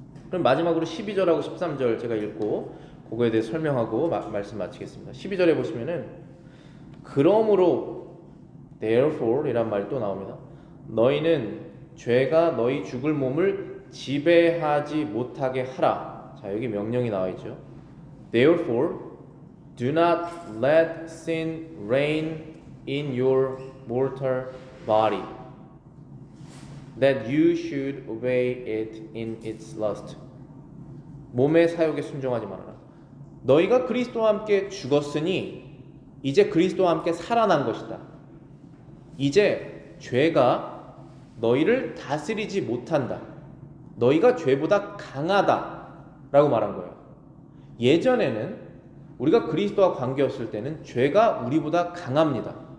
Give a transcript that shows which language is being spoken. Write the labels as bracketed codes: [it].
[ko] 그럼 마지막으로 12절하고 13절 제가 읽고 그거에 대해 설명하고 말씀 마치겠습니다. 12절에 보시면은 그러므로 therefore 이란 말이 또 나옵니다. 너희는 죄가 너희 죽을 몸을 지배하지 못하게 하라. 자, 여기 명령이 나와 있죠. [en] Therefore do not let sin reign in your mortal body, that you should obey it in its lust. [ko] 몸의 사욕에 순종하지 말아라. 너희가 그리스도와 함께 죽었으니 이제 그리스도와 함께 살아난 것이다. 이제 죄가 너희를 다스리지 못한다. 너희가 죄보다 강하다 라고 말한 거예요. 예전에는 우리가 그리스도와 관계였을 때는 죄가 우리보다 강합니다.